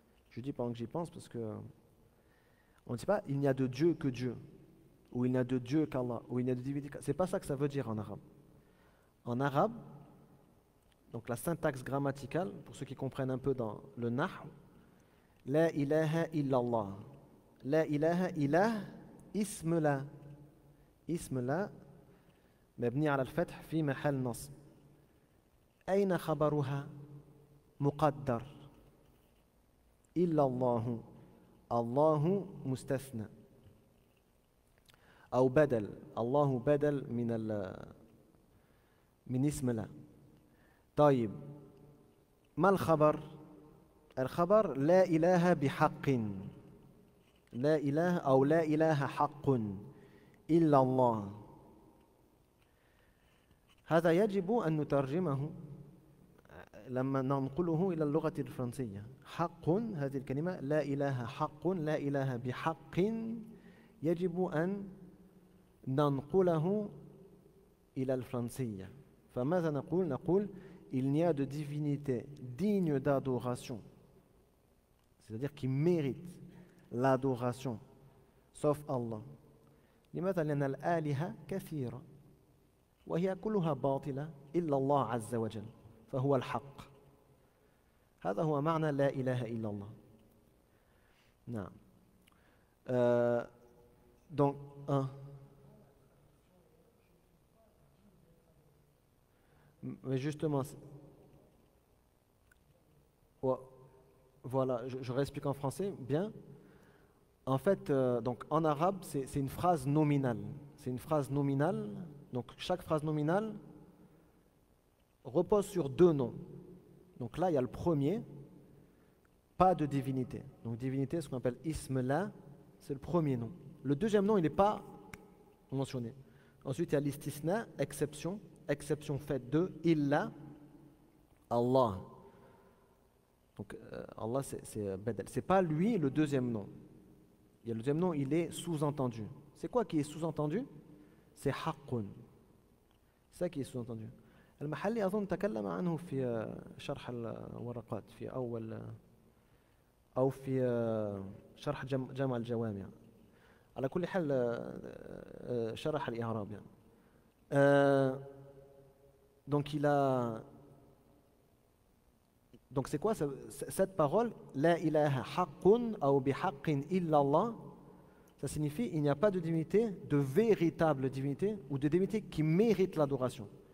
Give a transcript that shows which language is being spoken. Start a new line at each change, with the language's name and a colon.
French: Je dis pendant que j'y pense parce que on ne dit pas il n'y a de Dieu que Dieu, ou il n'y a de Dieu qu'Allah, ou il n'y a de divinité. C'est pas ça que ça veut dire en arabe. En arabe, donc la syntaxe grammaticale, pour ceux qui comprennent un peu dans le nahm,
Arabic: La ilaha illallah. La ilaha ilah, ism la. اسم لا مبني على الفتح في محل نصب. أين خبرها؟ مقدر إلا الله. الله مستثنى أو بدل. الله بدل من اسم لا. طيب ما الخبر؟ الخبر لا إله بحق. لا إله أو لا إله حق إلا الله. هذا يجب أن نترجمه لما ننقله إلى اللغة الفرنسية. حق هذه الكلمة لا إله حق لا إله بحق يجب أن ننقله إلى الفرنسية. فماذا نقول؟ نقول
French: il n'y a de divinité digne d'adoration, c'est-à-dire qui mérite l'adoration sauf Allah.
Arabic: لماذا؟ لأن الآلهة كثيرة وهي كلها باطلة إلا الله عز وجل فهو الحق. هذا هو معنى لا إله إلا الله. نعم.
French: Donc mais justement voilà, je réexplique en français bien. En fait, donc en arabe, c'est une phrase nominale. C'est une phrase nominale. Donc chaque phrase nominale repose sur deux noms. Donc là, il y a le premier, pas de divinité. Donc divinité, ce qu'on appelle ism la, c'est le premier nom. Le deuxième nom, il n'est pas mentionné. Ensuite, il y a l'istisna, exception. Exception faite de illa, Allah. Donc Allah, c'est badal. C'est pas lui le deuxième nom. Il y a le deuxième nom, il est sous-entendu. C'est quoi qui est sous-entendu? C'est haqqun. C'est ça qui est sous-entendu.
Arabic: المحلي أظن تكلم عنه في شرح الورقات في أول أو في شرح جامع الجوامع. على كل حال شرح الإعراب يعني.
French: Donc il a donc c'est quoi cette parole
Arabic: la ilaha haqqun ou bihaqqin illa Allah.
French: Ça signifie il n'y a pas de divinité, de véritable divinité ou de divinité qui mérite l'adoration.